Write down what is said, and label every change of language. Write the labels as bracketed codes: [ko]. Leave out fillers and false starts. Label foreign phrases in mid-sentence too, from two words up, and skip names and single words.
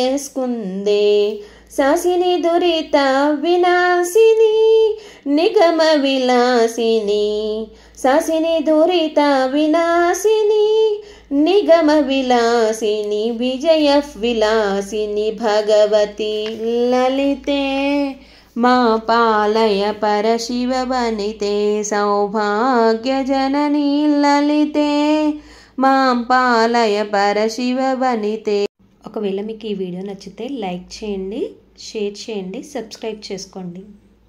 [sa] स्कुन्दे सासिनी दुरिता विनाशिनी निगम विलासिनी सासिनी दुरिता विनाशिनी निगम विलासिनी विजय विलासिनी भगवती ललिते मा पालय परशिववनिते सौभाग्यजननी ललिते मां पालय परशिववनिते। [te] ఒకవేళ మీకు ఈ వీడియో నచ్చితే లైక్ చేయండి, షేర్ చేయండి, సబ్స్క్రైబ్ చేసుకోండి।